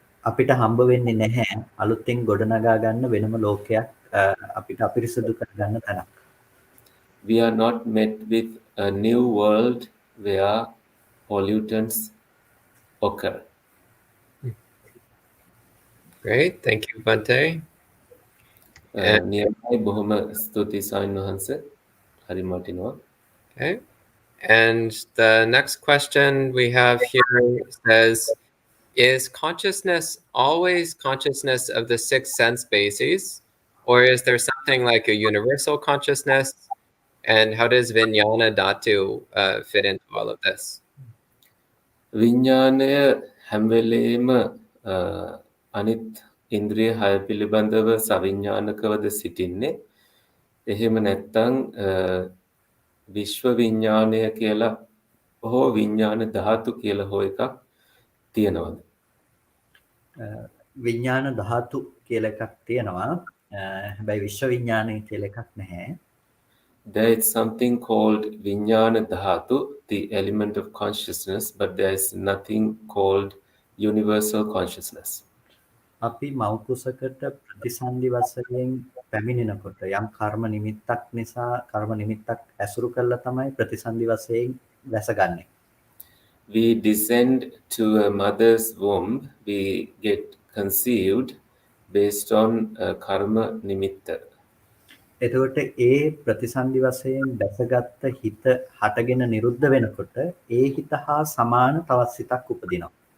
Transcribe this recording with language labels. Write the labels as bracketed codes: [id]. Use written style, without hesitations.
[si] අපිට හම්බ වෙන්නේ නැහැ අලුතෙන් ගොඩනගා ගන්න වෙනම ලෝකයක් අපිට අපිරිසුදු කරගන්න තැනක්. [en] we are not met with a new world where pollutants occur. Great, thank you, Bhante. [si] නියමයි බොහොම ස්තුතියි ස්වාමීන් වහන්සේ. හරි වටිනවා. [en] Okay. And the next question we have here says, is consciousness always consciousness of the six sense bases, or is there something like a universal consciousness? And how does Vijnana Dhatu fit into all of this? [si] විඥානය හැම වෙලේම අනිත් ඉන්ද්‍රිය හය පිළිබඳව සවිඥානිකවද සිටින්නේ. එහෙම නැත්නම් විශ්ව විඥානය කියලා හෝ විඥාන ධාතු කියලා හෝ එකක් තියෙනවද? විඥාන ධාතු කියලා එකක් තියෙනවා. හැබැයි විශ්ව විඥානය කියලා එකක් නැහැ. [en] There is something called Vijnana Dhatu, the element of consciousness, but there is nothing called universal consciousness. [si] අපි මෞකුසකට ප්‍රතිසන්දි වශයෙන් පැමිණෙනකොට යම් කර්ම නිමිත්තක් නිසා කර්ම නිමිත්තක් ඇසුරු කරලා තමයි ප්‍රතිසන්දි වශයෙන් වැසගන්නේ. [en] We descend to a mother's womb, we get conceived based on karma nimitta. [si] එතකොට ඒ ප්‍රතිසන්දි වශයෙන් දැසගත්ත හිත හටගෙන නිරුද්ධ වෙනකොට ඒ හිත හා සමාන තවත් සිතක් උපදිනවා.